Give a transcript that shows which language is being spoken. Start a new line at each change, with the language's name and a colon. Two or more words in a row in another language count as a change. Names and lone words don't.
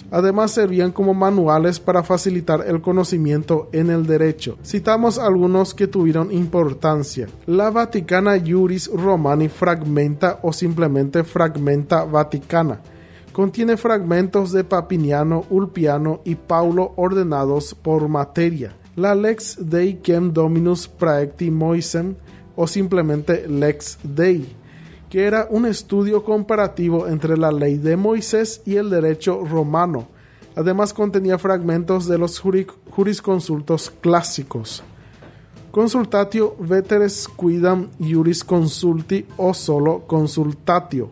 Spanish: Además, servían como manuales para facilitar el conocimiento en el derecho. Citamos algunos que tuvieron importancia. La Vaticana Juris Romani Fragmenta o simplemente Fragmenta Vaticana. Contiene fragmentos de Papiniano, Ulpiano y Paulo ordenados por materia. La Lex Dei Quem Dominus Praecti Moisem o simplemente Lex Dei, que era un estudio comparativo entre la ley de Moisés y el derecho romano. Además contenía fragmentos de los jurisconsultos clásicos. Consultatio Veteres Quidam Jurisconsulti o solo Consultatio.